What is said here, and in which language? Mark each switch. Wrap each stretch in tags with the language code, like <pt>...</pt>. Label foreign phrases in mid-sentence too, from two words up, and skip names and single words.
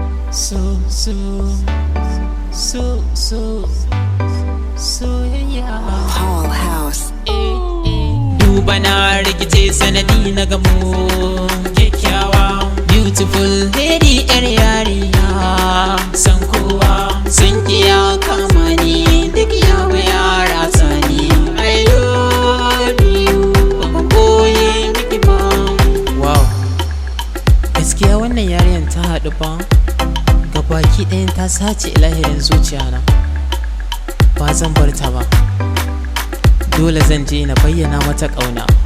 <ha>So, so, so, so, soyayya. Paul House. Eh, eh. Duba na rikice sanadi na gamo kyakkyawa.</ha> <en>Beautiful lady,</en> <ha>yar yarinya. San kowa, san ki ya kama ni, duk ya bi ya ratsa ni.</ha> <en>I love you,</en> <ha>ba ban boye miki ba. Wow. Gaskiya wannan yarinyar ta haɗu fa. Gabaki ɗayan ta sace ilahirin zuciya na. Ba zan bar ta ba. Dole zan je na bayyana mata ƙauna.</ha>